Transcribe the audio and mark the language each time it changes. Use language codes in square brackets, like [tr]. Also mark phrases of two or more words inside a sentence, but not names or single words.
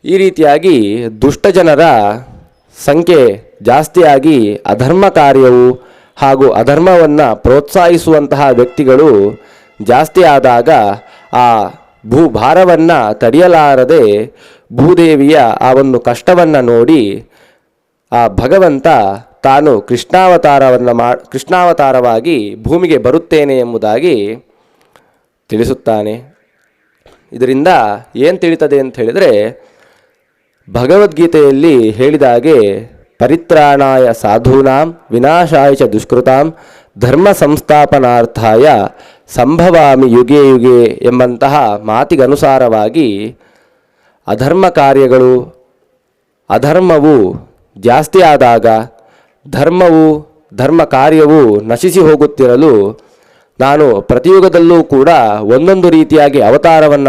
[kn] ಈ ರೀತಿಯಾಗಿ ದುಷ್ಟ ಜನರ ಸಂಖ್ಯೆ ಜಾಸ್ತಿಯಾಗಿ ಅಧರ್ಮ ಕಾರ್ಯವು ಹಾಗೂ ಅಧರ್ಮವನ್ನು ಪ್ರೋತ್ಸಾಹಿಸುವಂತಹ ವ್ಯಕ್ತಿಗಳು ಜಾಸ್ತಿ ಆದಾಗ ಆ ಭೂಭಾರವನ್ನು ತಡೆಯಲಾರದೆ ಭೂದೇವಿಯ ಆ ಒಂದು ಕಷ್ಟವನ್ನು ನೋಡಿ ಆ ಭಗವಂತ ತಾನು ಕೃಷ್ಣಾವತಾರವಾಗಿ ಭೂಮಿಗೆ ಬರುತ್ತೇನೆ ಎಂಬುದಾಗಿ ತಿಳಿಸುತ್ತಾನೆ. ಇದರಿಂದ ಏನು ತಿಳಿತದೆ ಅಂತ ಹೇಳಿದರೆ, ಭಗವದ್ಗೀತೆಯಲ್ಲಿ ಹೇಳಿದಾಗೆ [sa] ಪರಿತ್ರಾಣಾಯ ಸಾಧೂನಾಂ ವಿನಾಶಾಯ ಚ ದುಷ್ಕೃತಾಂ ಧರ್ಮ ಸಂಸ್ಥಾಪನಾರ್ಥಾಯ ಸಂಭವಾಮಿ ಯುಗೆ ಯುಗೆ [kn] ಎಂಬಂತಹ ಮಾತಿಗನುಸಾರವಾಗಿ ಅಧರ್ಮ ಕಾರ್ಯಗಳು ಅಧರ್ಮವು ಜಾಸ್ತಿ ಆದಾಗ ಧರ್ಮ ಕಾರ್ಯವು ನಶಿಸಿ ಹೋಗುತ್ತಿರಲು ನಾನು ಪ್ರತಿಯುಗದಲ್ಲೂ ಕೂಡ ಒಂದೊಂದು ರೀತಿಯಾಗಿ ಅವತಾರವನ್ನು